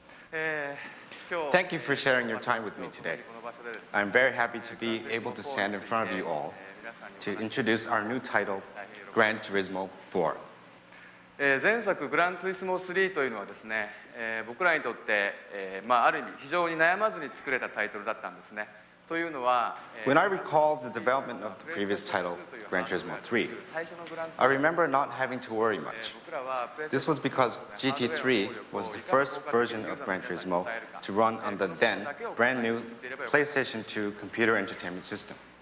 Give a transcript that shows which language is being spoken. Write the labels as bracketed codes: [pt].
[en] Thank you for sharing your time with me today. I'm very happy to be able to stand in front of you all to introduce our new title, Gran Turismo 4. [ja] 前作グランツーリスモ3というのはですね、僕らにとって、ある意味非常に悩まずに作れたタイトルだったんですね。というのは、 [en] When I recall the development of the previous title, Gran Turismo 3, I remember not having to worry much. This was because GT3 was the first version of Gran Turismo to run on the then brand new PlayStation 2 computer entertainment system.